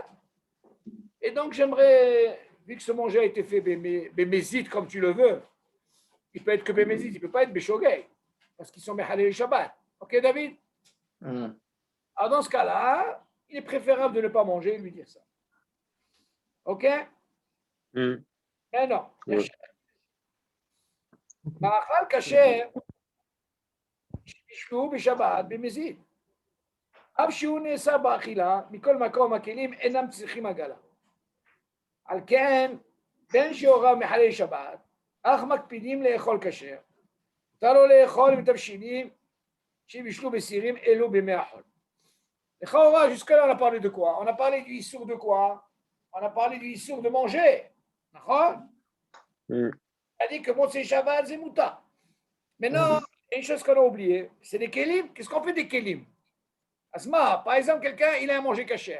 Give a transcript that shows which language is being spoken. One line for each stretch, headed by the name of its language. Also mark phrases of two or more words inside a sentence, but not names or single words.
French: Et donc, j'aimerais, vu que ce manger a été fait bémézite comme tu le veux, il peut être que bémézite, il ne peut pas être béchogay. Parce qu'ils sont
Hebrew: מחללי שבת.
French: Ok, David? Alors, dans ce cas-là, il est préférable de ne pas manger et lui dire ça. Ok? Mais non.
Hebrew: מאכל כשר שבישלו בשבת במזיד. אף שהוא נאסר באכילה, מכל מקום הכלים אינם צריכים עגלה. על כן, בין שהוריו מחלל שבת, אך מקפידים לאכול כשר. מותר לו לאכול עם תבשילים שבישלו בסירים אלו בימי החול. לכאורה,
French: jusque-là, on a parlé de quoi? On a parlé du issour de quoi? On a parlé du issour de manger. D'accord? On a dit que
Hebrew: מוצאי שבת,
French: c'est mouta. Maintenant, il y a une chose qu'on a oubliée, c'est des kélim. Qu'est-ce qu'on fait des kélim? Asma, par exemple, quelqu'un, il a mangé kasher.